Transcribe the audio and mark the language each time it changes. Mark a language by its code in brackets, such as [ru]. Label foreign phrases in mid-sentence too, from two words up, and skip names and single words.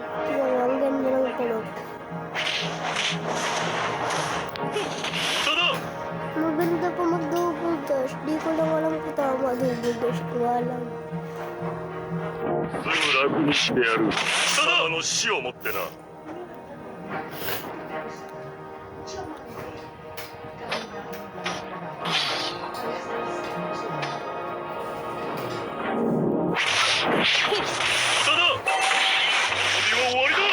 [tl] Yan, ang ganda ng tulog. Maganda pa mag-double dash. Di ko lang alam kung tama double dash ko alam. [ja] すぐ楽にしてやる。貴様の死をもってな。ただ、遊びは終わりだ。